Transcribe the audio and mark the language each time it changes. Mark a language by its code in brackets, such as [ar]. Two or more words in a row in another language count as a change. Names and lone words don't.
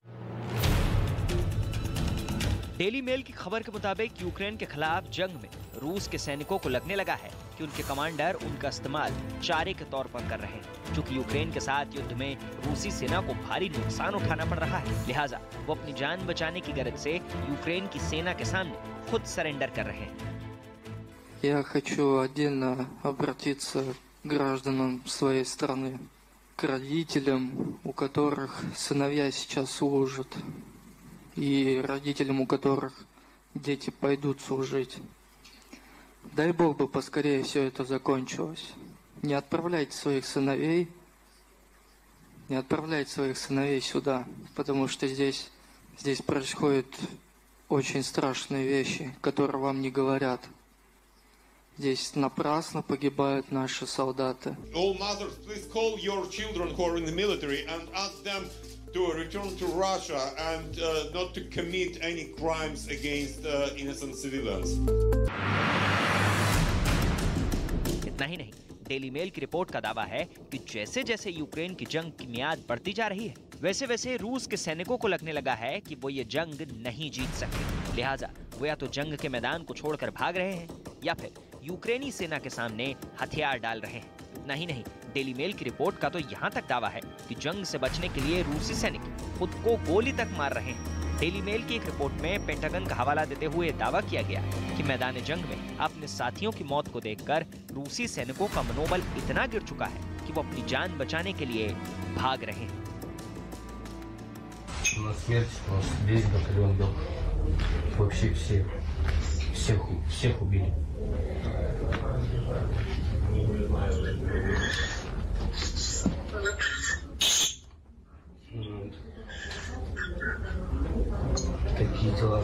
[hi] डेली मेल की खबर के मुताबिक यूक्रेन के खिलाफ जंग में रूस के सैनिकों को लगने लगा है कि उनके कमांडर उनका इस्तेमाल चारे के तौर पर कर रहे हैं। क्योंकि यूक्रेन के साथ युद्ध में रूसी सेना को भारी नुकसान उठाना पड़ रहा है, लिहाजा वो अपनी जान बचाने की गरज से यूक्रेन की सेना के सामने खुद सरेंडर कर रहे हैं। [ru] Я хочу отдельно обратиться к гражданам своей страны, к родителям, у которых сыновья сейчас служат. и родителям, у которых дети пойдут служить. Дай Бог бы поскорее все это закончилось. Не отправляйте своих сыновей сюда, потому что здесь происходят очень страшные вещи, которые вам не говорят. Здесь напрасно погибают наши солдаты. [en] All mothers, please call your children who are in the military and ask them to return to Russia and not to commit any crimes against innocent civilians. [hi] इतना ही नहीं, डेली मेल की रिपोर्ट का दावा है कि जैसे जैसे यूक्रेन की जंग की मियाद बढ़ती जा रही है, वैसे वैसे रूस के सैनिकों को लगने लगा है कि वो ये जंग नहीं जीत सकते। लिहाजा वो या तो जंग के मैदान को छोड़कर भाग रहे हैं या फिर यूक्रेनी सेना के सामने हथियार डाल रहे हैं। इतना ही नहीं, डेली मेल की रिपोर्ट का तो यहाँ तक दावा है कि जंग से बचने के लिए रूसी सैनिक खुद को गोली तक मार रहे हैं। डेली मेल की एक रिपोर्ट में पेंटागन का हवाला देते हुए दावा किया गया कि मैदान जंग में अपने साथियों की मौत को देखकर रूसी सैनिकों का मनोबल इतना गिर चुका है कि वो अपनी जान बचाने के लिए भाग रहे हैं। [ru] На смерть у нас весь батальон был. Вообще всех убили. Такие дела.